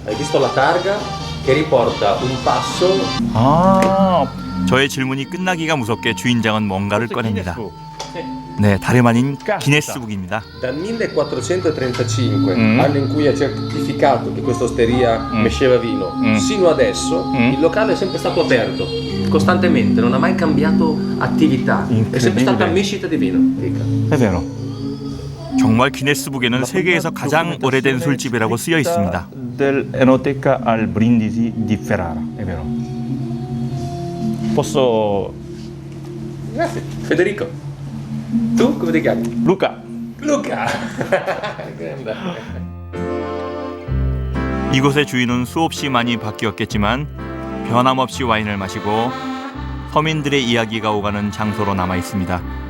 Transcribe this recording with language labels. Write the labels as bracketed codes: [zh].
[it] Hai visto la targa che riporta un passo? [ko] 아, 저의 질문이 끝나기가 무섭게 주인장은 뭔가를 꺼냅니다. 네, 다름 아닌 기네스북입니다. [it] Dal 1435, Mm. anno in cui ha certificato che questa osteria mesceva vino, sino adesso il locale è sempre stato aperto, costantemente, non ha mai cambiato attività, è sempre stata mescita di vino. Dica. È vero. [ko] 정말 기네스북에는 세계에서 가장 오래된 술집이라고 쓰여 있습니다. [it] Dell'Enoteca al Brindisi di Ferrara, è vero. Posso... Grazie. Federico, tu come ti chiami? Luca. Luca! Grande. [ko] 이곳의 주인은 수없이 많이 바뀌었겠지만 변함없이 와인을 마시고 서민들의 이야기가 오가는 장소로 남아 있습니다.